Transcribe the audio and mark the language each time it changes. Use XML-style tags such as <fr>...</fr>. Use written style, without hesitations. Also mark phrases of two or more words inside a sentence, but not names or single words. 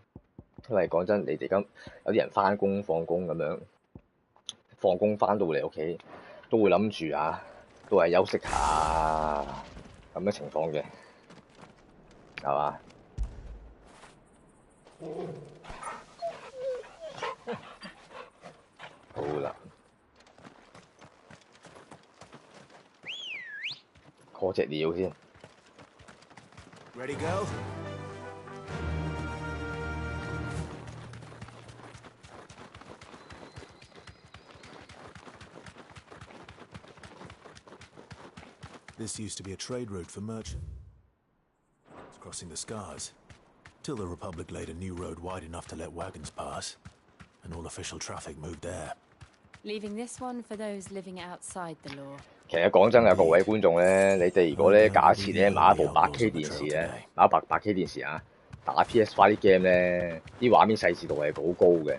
<yue>因為講真，你哋咁有啲人翻工放工咁樣，放工翻到嚟屋企都會諗住啊，都係休息下咁嘅情況嘅，係嘛？好啦。call 隻鳥先。</yue> <en>Ready go? This used to be a trade route for merchants, crossing the Scars, till the Republic laid a new road wide enough to let wagons pass, and all official traffic moved there. Leaving this one for those living outside the law.</en> <yue>其實講真啊，各位觀眾咧，你哋如果咧假設咧買一部8K 電視咧，買一8K 電視啊，打 PS5 啲 game 咧，啲畫面細緻度係好高嘅。</yue>